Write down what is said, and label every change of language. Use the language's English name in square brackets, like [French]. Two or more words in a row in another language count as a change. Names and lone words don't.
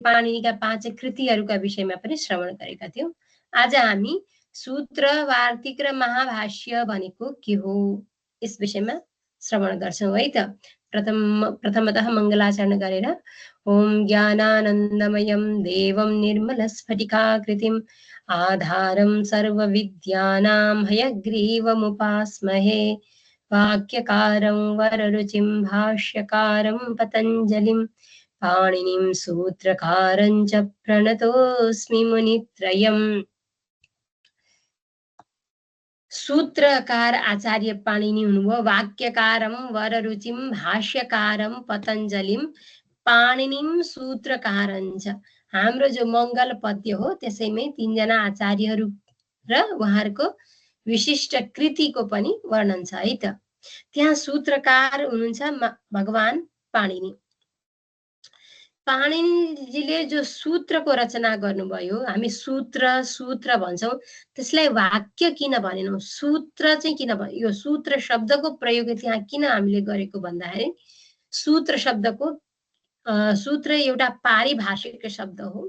[Nepali] पाणिनिका 5 कृतिहरूका विषयमा पनि श्रवण गरेका थियौँ। आज हामी सूत्र, वार्तिक र महाभाष्य भनेको के हो यस विषयमा श्रवण गर्छौँ है त। प्रथमतः मङ्गलाचरण गरेर [Sanskrit] ओम ज्ञानानन्दमयं देवं निर्मलस्फटिकाकृतिम् आधारं सर्वविद्यानां हयग्रीवमुपास्महे वाक्यकारं वररुचिं भाष्यकारं पतञ्जलिं पाणिनिं सूत्रकारं च प्रणतोऽस्मि मुनित्रयम्। [Nepali] सूत्रकार आचार्य पाणिनि हुनुभयो। [Sanskrit] वाक्यकारं वररुचिं भाष्यकारं पतञ्जलिं पाणिनिं सूत्रकारं च। [Nepali] हाम्रो जो मङ्गल पद्य हो त्यसैमै तीनजना आचार्यहरू र उहाँहरूको विशिष्ट कृतिको पनि वर्णन छ है त। त्यहाँ सूत्रकार हुनुहुन्छ भगवान पाणिनि। पाणिनिजीले जो सूत्रको रचना गर्नुभयो, हामी सूत्र भन्छौँ, त्यसलाई वाक्य किन भनेनौँ, सूत्र चाहिँ किन भन्यो, यो सूत्र शब्दको प्रयोग त्यहाँ किन हामीले गरेको भन्दाखेरि सूत्र शब्दको सूत्र एउटा पारिभाषिक शब्द हो।